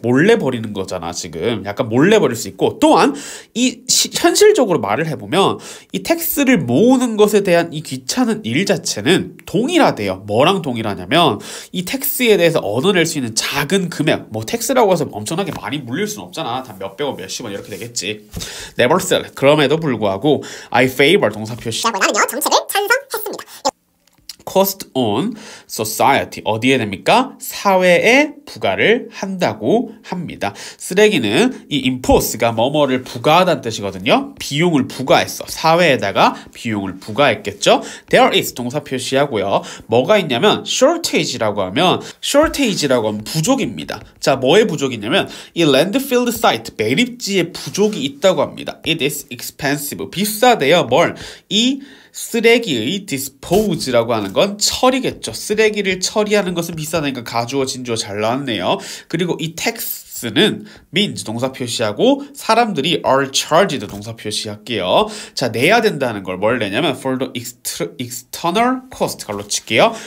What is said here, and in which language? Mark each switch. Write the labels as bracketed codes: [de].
[ko] 몰래 버리는 거잖아, 지금. 약간 몰래 버릴 수 있고. 또한 이 현실적으로 말을 해보면 이 텍스를 모으는 것에 대한 이 귀찮은 일 자체는 동일하대요. 뭐랑 동일하냐면 이 텍스에 대해서 얻어낼 수 있는 작은 금액, 뭐 텍스라고 해서 엄청나게 많이 물릴 수는 없잖아. 다 몇백원, 몇십원 이렇게 되겠지. [en] Nevertheless, [ko] 그럼에도 불구하고 [en] I favor [ko] 동사 표시. 나는요 정책을 찬성했습니다. [en] cost on society [ko] 어디에 됩니까? 사회에 부과를 한다고 합니다. 쓰레기는 이 impose가 뭐뭐를 부과하다는 뜻이거든요. 비용을 부과했어. 사회에다가 비용을 부과했겠죠. [en] There is [ko] 동사 표시하고요. 뭐가 있냐면 shortage라고 하면 부족입니다. 자, 뭐의 부족이냐면 이 [en] landfill site [ko] 매립지에 부족이 있다고 합니다. [en] It is expensive [ko] 비싸대요. 뭘? 이 쓰레기의 dispose라고 하는 건 처리겠죠. 쓰레기를 처리하는 것은 비싸다니까 가주어 진주어 잘 나왔네요. 그리고 이 tax는 means 동사 표시하고 사람들이 [en] are charged [ko] 동사 표시할게요. 자, 내야 된다는 걸 뭘 내냐면 [en] for the external cost [ko] 갈로 칠게요.